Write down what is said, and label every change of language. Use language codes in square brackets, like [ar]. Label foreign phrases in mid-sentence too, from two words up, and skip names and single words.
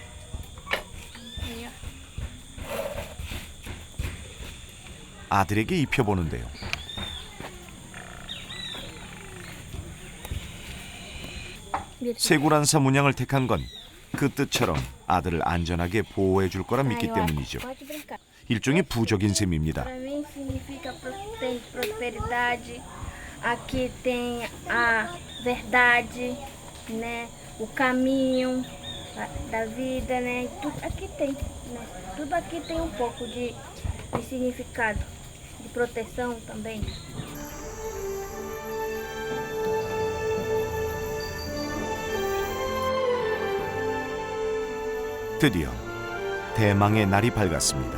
[ko] 아들에게 입혀보는데요. 세구란사 문양을 택한 건 그 뜻처럼 아들을 안전하게 보호해 줄 거라 믿기 때문이죠. [pt] Pode brincar. [ko] 일종의 부적인 셈입니다. [pt] Para mim significa tem prosperidade. Aqui tem a verdade, né? O caminho da vida, né? Tudo aqui tem, né? Tudo aqui tem um pouco de significado, de proteção também. [ko] 드디어 대망의 날이 밝았습니다.